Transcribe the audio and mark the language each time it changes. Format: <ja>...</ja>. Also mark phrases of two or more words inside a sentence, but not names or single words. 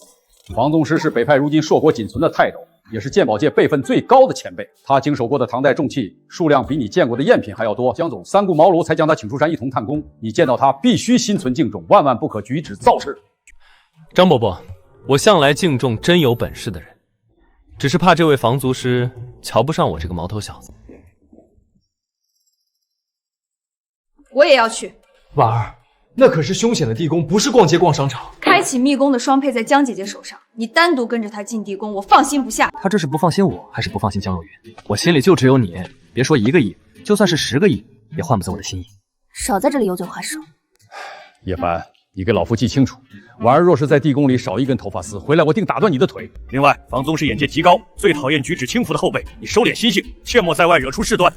<zh>房宗師是北派如今碩果僅存的泰斗，也是鑑寶界輩分最高的前輩。他經手過的唐代重器數量比你見過的贗品還要多。江總3顧茅廬才將他請出山一同探工，你見到他必須心存敬重，萬萬不可舉止造次。張伯伯，我向來敬重真有本事的人，只是怕這位房族師瞧不上我這個毛頭小子。我也要去。婉兒，那可是凶險的地宮，不是逛街逛商場。開啟密宮的雙佩在江姐姐手上，你單獨跟着她進地宮，我放心不下。他這是不放心我，還是不放心江若雲？我心裡就只有你，別說1個億，就算是10個億，也換不走我的心意。少在這裡油嘴滑舌。葉凡，你給老夫記清楚，婉兒若是在地宮裡少1根頭髮絲，回來我定打斷你的腿。另外，房宗師眼界極高，最討厭舉止輕浮的後輩，你收斂心性，切莫在外惹出事端。</zh>